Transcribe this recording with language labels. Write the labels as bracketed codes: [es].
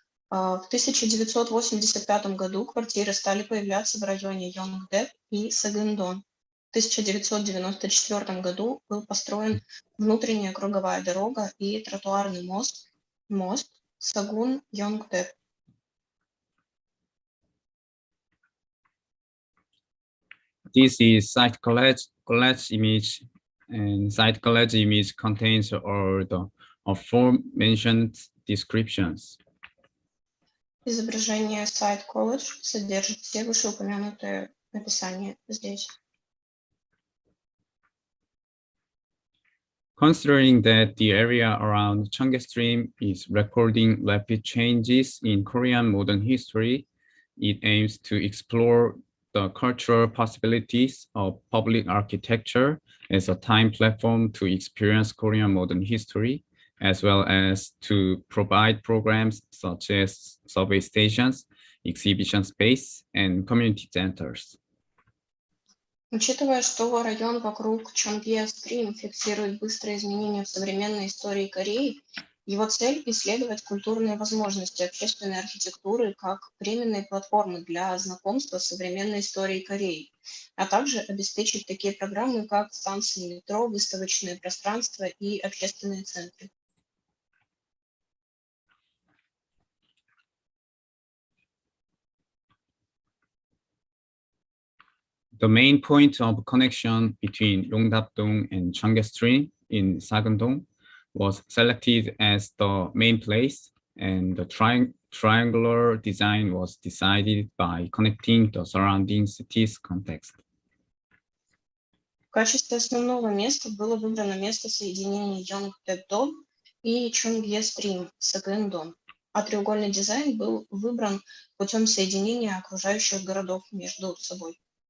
[ru] В 1985 году квартиры стали появляться в районе Йонгдэп и Сагендон. В 1994 году был построен внутренняя круговая дорога и тротуарный мост Сагун-Йонгдэп. [en] This is site collage image, and site collage image contains all the aforementioned descriptions. [ru] Изображение Site Collage содержит все вышеупомянутые описания здесь. [en] Considering that the area around Cheonggye Stream is recording rapid changes in Korean modern history, it aims to explore the cultural possibilities of public architecture as a time platform to experience Korean modern history, as well as to provide programs such as subway stations, exhibition space, and community centers. [ru] Учитывая, что район вокруг Чонгье-Стрим фиксирует быстрые изменения в современной истории Кореи, его цель — исследовать культурные возможности общественной архитектуры как временные платформы для знакомства с современной историей Кореи, а также обеспечить такие программы, как станции метро, выставочные пространства и общественные центры. [en] The main point of connection between Yongdap-dong and Cheonggye-stream in Sagundong was selected as the main place, and the triangular design was decided by connecting the surrounding cities context. [ru] В качестве основного места было выбрано место соединения Yongdae-dong и Cheonggye-stream Sagundong, а треугольный дизайн был выбран путем соединения окружающих городов между собой.